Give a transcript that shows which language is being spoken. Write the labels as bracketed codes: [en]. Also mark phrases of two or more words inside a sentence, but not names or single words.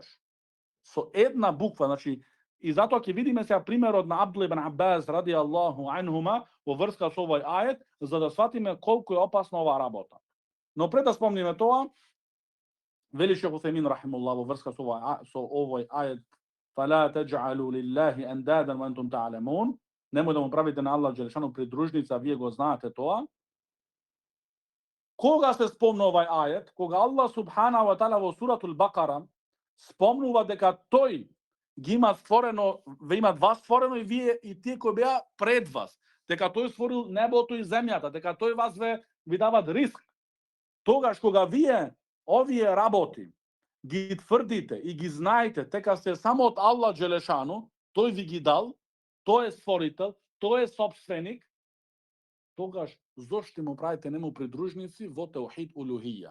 [mk] Со една буква, значи, и затоа ќе видиме сега примерот на Абдул ибн Аббас [ar] رضي الله عنهما [mk] во врска со овој ајет, за да сватиме колку е опасна оваа работа. Но пред да спомниме тоа, вели Шейх Утhaymeen рахимуллах во врска со овој ајет [ar] فلا تجعلوا لله اندادا وانتم تعلمون, [mk] немој да му правите на Аллах Джелешану придружница, вие го знаете тоа. Кога се спомна овај ајет? Кога Аллах [ar] سبحانه وتعالى [mk] во суратул Бакара спомнува дека тој ги има створено, ве има вас створено и вие и тие кои беа пред вас, дека тој створил небото и земјата, дека тој вас ви дава риск. Тогаш кога вие овие работи ги тврдите и ги знаете дека се само од Аллах Джелешану, тој ви ги дал, тој е створител, тој е собственик, тогаш зошто му правите нему придружници во [ar] توحيد الألوهية?